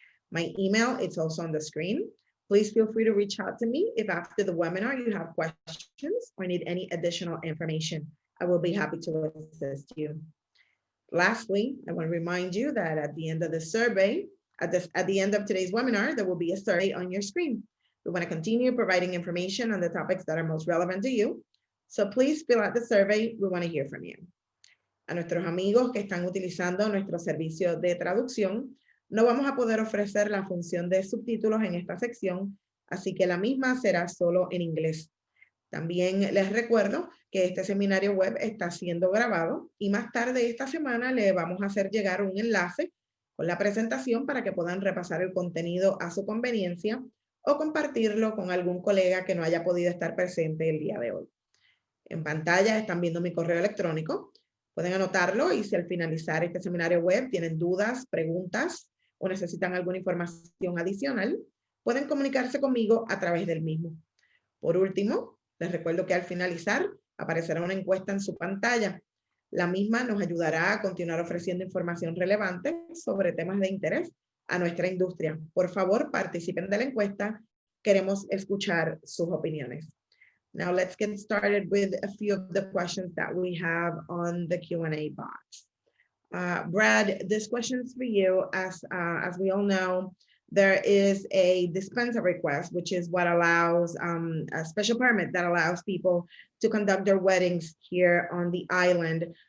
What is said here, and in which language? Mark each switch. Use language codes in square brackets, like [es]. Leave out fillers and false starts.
[en] My email is also on the screen. Please feel free to reach out to me if after the webinar you have questions or need any additional information. I will be happy to assist you. Lastly, I want to remind you that at the end of the survey, at the end of today's webinar, there will be a survey on your screen. We want to continue providing information on the topics that are most relevant to you. So please fill out the survey. We want to hear from you. [es] A nuestros amigos que están utilizando nuestro servicio de traducción, no vamos a poder ofrecer la función de subtítulos en esta sección, así que la misma será solo en inglés. También les recuerdo que este seminario web está siendo grabado y más tarde esta semana le vamos a hacer llegar un enlace con la presentación para que puedan repasar el contenido a su conveniencia o compartirlo con algún colega que no haya podido estar presente el día de hoy. En pantalla están viendo mi correo electrónico. Pueden anotarlo y si al finalizar este seminario web tienen dudas, preguntas o necesitan alguna información adicional, pueden comunicarse conmigo a través del mismo. Por último, les recuerdo que al finalizar aparecerá una encuesta en su pantalla. La misma nos ayudará a continuar ofreciendo información relevante sobre temas de interés a nuestra industria. Por favor, participen de la encuesta. Queremos escuchar sus opiniones. [en] Now let's get started with a few of the questions that we have on the Q&A box. Brad, this question is for you. As we all know, there is a dispensa request, which is what allows a special permit that allows people to conduct their weddings here on the island.